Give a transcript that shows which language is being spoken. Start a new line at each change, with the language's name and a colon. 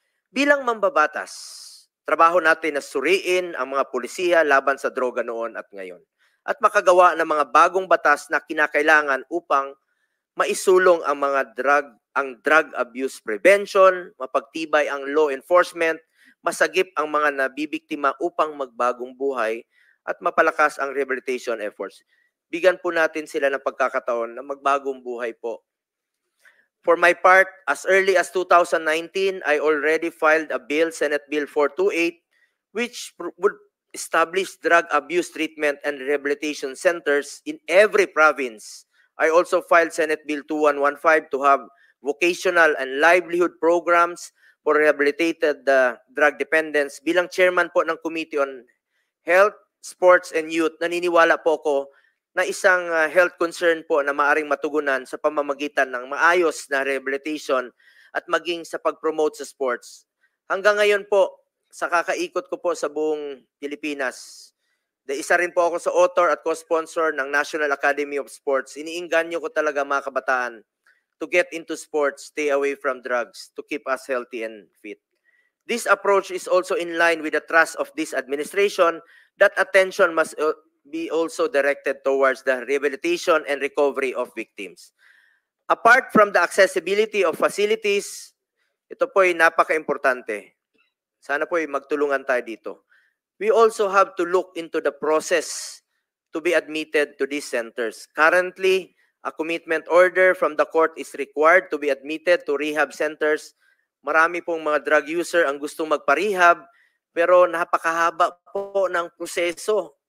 Filipino: Bilang mambabatas, trabaho natin na suriin ang mga pulisiya laban sa droga noon at ngayon at makagawa ng mga bagong batas na kinakailangan upang maisulong ang mga drug abuse prevention, mapagtibay ang law enforcement, masagip ang mga nabibiktima upang magbagong buhay at mapalakas ang rehabilitation efforts. Bigyan po natin sila ng pagkakataon na magbagong buhay po. For my part, as early as 2019, I already filed a bill, Senate Bill 428, which would establish drug abuse treatment and rehabilitation centers in every province. I also filed Senate Bill 2115 to have vocational and livelihood programs for rehabilitated drug dependents. Bilang chairman po ng Committee on Health, Sports, and Youth, naniniwala po ko na isang health concern po na maaring matugunan sa pamamagitan ng maayos na rehabilitation at maging sa pag-promote sa sports. Hanggang ngayon po, sa kakaikot ko po sa buong Pilipinas, isa rin po ako sa author at co-sponsor ng National Academy of Sports. Iniinganyo ko talaga mga kabataan
English: to get into sports, stay away from drugs, to keep us healthy and fit. This approach is also in line with the thrust of this administration that attention must be also directed towards the rehabilitation and recovery of victims. Apart from the accessibility of facilities,
Filipino: ito po ay napaka-importante. Sana po ay magtulungan tayo dito.
English: We also have to look into the process to be admitted to these centers. Currently, a commitment order from the court is required to be admitted to rehab centers.
Filipino: Marami pong mga drug user ang gustong magpa-rehab, pero napakahaba po ng proseso.